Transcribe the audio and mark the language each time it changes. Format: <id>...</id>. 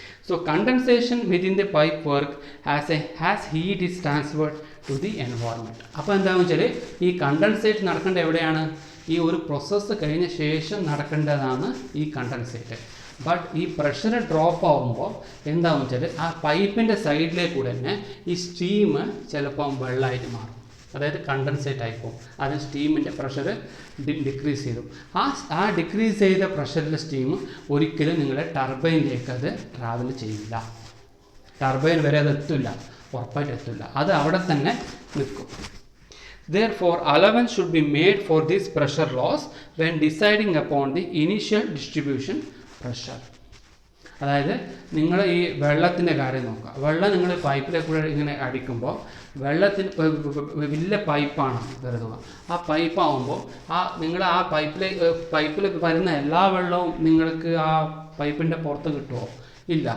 <en>So condensation within the pipe work has heat is transferred to the environment.</en> <ml>അപ്പോൾ എന്താണെന്ന് വെച്ചാൽ ഈ condensate നടക്കേണ്ട എവിടെയാണ്, ഈ ഒരു പ്രോസസ്സ് കഴിഞ്ഞ ശേഷം നടക്കേണ്ടതാണ് ഈ കണ്ടൻസേറ്റ്. ബട്ട് ഈ പ്രഷർ ഡ്രോപ്പ് ആകുമ്പോൾ എന്താണെന്ന് വെച്ചാൽ ആ പൈപ്പിൻ്റെ സൈഡിലേക്ക് കൂടെ തന്നെ ഈ സ്റ്റീം ചിലപ്പം വെള്ളമായിട്ട് മാറും, അതായത് കണ്ടൻസേറ്റ് ആയിപ്പോവും. അത് സ്റ്റീമിൻ്റെ പ്രഷർ ഡിക്രീസ് ചെയ്തു. ആ ഡിക്രീസ് ചെയ്ത പ്രഷറിലെ സ്റ്റീം ഒരിക്കലും നിങ്ങളുടെ ടർബൈനിലേക്ക് അത് ട്രാവൽ ചെയ്യില്ല, ടർബൈൻ വരെ അത് എത്തില്ല, ഉറപ്പായിട്ട് എത്തില്ല, അത് അവിടെ തന്നെ നിൽക്കും.</ml> <en>Therefore, allowance should be made for this pressure loss when deciding upon the initial distribution pressure.</en> <ml>അതായത് നിങ്ങൾ ഈ വെള്ളത്തിൻ്റെ കാര്യം നോക്കുക. വെള്ളം നിങ്ങൾ പൈപ്പിലേക്ക് കൂടെ ഇങ്ങനെ അടിക്കുമ്പോൾ വെള്ളത്തിന് വലിയ പൈപ്പാണ് കരുതുക. ആ പൈപ്പാകുമ്പോൾ നിങ്ങൾ ആ പൈപ്പിൽ വരുന്ന എല്ലാ വെള്ളവും നിങ്ങൾക്ക് ആ പൈപ്പിൻ്റെ പുറത്ത് കിട്ടുമോ? ഇല്ല.</ml>